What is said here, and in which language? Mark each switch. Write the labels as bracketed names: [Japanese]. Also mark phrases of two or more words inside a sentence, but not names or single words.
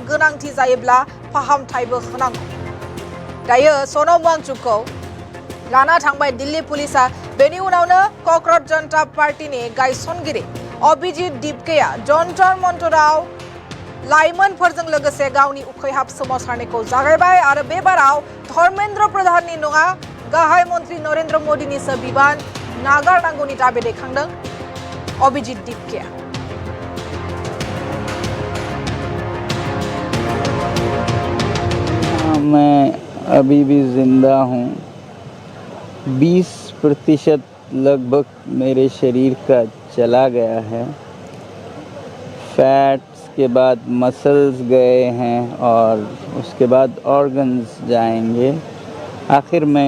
[Bodo] गोनांथि जायोब्ला फाहामथायबो होनांगौ दायो सनम वांचुकखौ लाना थांबाय दिल्ली पुलिसा बेनि उनावनो क'क्राझार जनता पार्टीनि गायसनगिरि अभिजित दिपकेया जन्तर मन्तराव लाइमोनफोरजों लोगोसे गावनि उखैहाब सोमावसारनायखौ जागायबाय आरो बे बाराव धर्मेन्द्र प्रधाननि नङा गाहाय मन्त्री नरेन्द्र मोदीनिसो बिबान नागारनांगौनि दाबि दैखांदों अभिजित दिपकेया [Hindi] मैं अभी भी जिंदा हूँ 20% लगभग मेरे शरीर का चला गया है फैट्स के बाद मसल्स गए हैं और उसके बाद ऑर्गन्स जाएंगे आखिर में